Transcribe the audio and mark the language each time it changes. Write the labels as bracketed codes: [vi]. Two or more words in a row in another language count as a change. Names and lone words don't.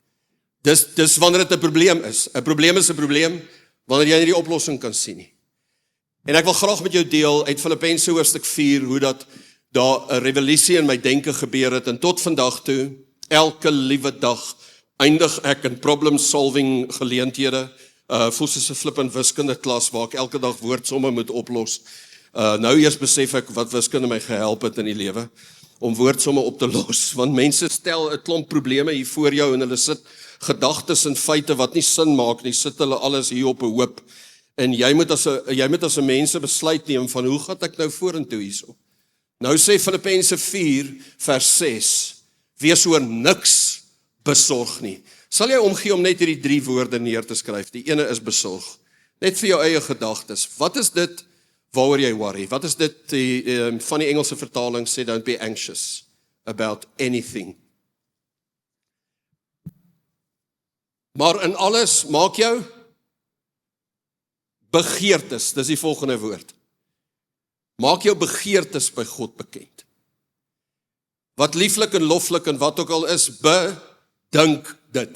[af] Dis wanneer dit 'n probleem is. 'n probleem is 'n probleem, wanneer jy nie die oplossing kan sien nie. En ek wil graag met jou deel uit Filippense hoofstuk 4, hoe dat daar 'n revolusie in my denke gebeur het, en tot vandag toe, elke liewe dag, eindig ek in problem-solving geleenthede, voel soos 'n flippend wiskunde klas, waar ek elke dag woordsomme moet oplos. Nou eers besef ek wat wiskunde my gehelp het in die lewe, om woordsomme op te los, want mense stel 'n klomp probleme hier voor jou, en hulle sit gedagtes en feite wat nie sin maak nie, sit hulle alles hier op 'n hoop, en jy moet as 'n mens besluit neem, van hoe gaan ek nou vorentoe hierso? Nou sê Filippense 4 vers 6, wees oor niks besorg nie. Sal jy omgee om net hierdie 3 woorde neer te skryf? Die ene is besorg. Net vir jou eie gedagtes. Wat is dit waaroor jy worry? Wat is dit, van die Engelse vertaling sê, [en] don't be anxious about anything. [af] Maar in alles, maak jou begeertes, dis die volgende woord. Maak jou begeertes by God bekend. Wat lieflik en loflik en wat ook al is, bedink dit.